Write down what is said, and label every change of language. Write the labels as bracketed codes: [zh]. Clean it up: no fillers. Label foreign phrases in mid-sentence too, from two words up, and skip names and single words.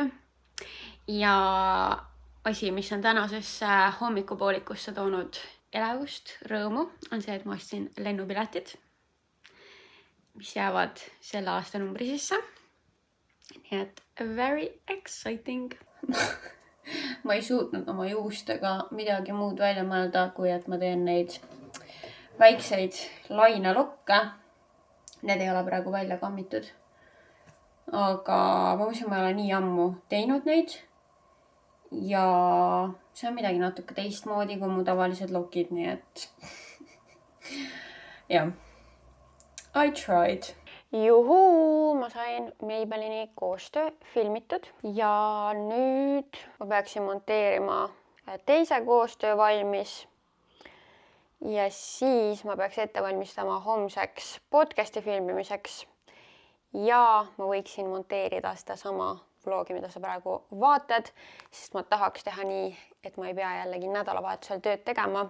[et] ja asi, mis on tänasesse hommikupoolikusse toonud elevust, rõõmu, on see, et ma ostsin lennupiletid, mis jäävad selle aasta numbri sisse. Nii et [en] very exciting. [et] Ma ei suutnud oma juustega midagi muud välja mõelda, kui et ma teen neid väikseid lainelokke. Need ei ole praegu välja kammitud. Aga ma mõtlesin, ma ei ole nii ammu teinud neid. Ja see on midagi natuke teistmoodi kui mu tavalised lokid, nii et jah. [en] I tried. [et] Juhuu, ma sain Maybellini koostöö filmitud ja nüüd ma peaksin monteerima teise koostöö valmis. Ja siis ma peaks ette valmistama homseks podcasti filmimiseks ja ma võiksin monteerida seda sama vlogi, mida sa praegu vaatad, sest ma tahaks teha nii, et ma ei pea jällegi nädalavahetusel tööd tegema.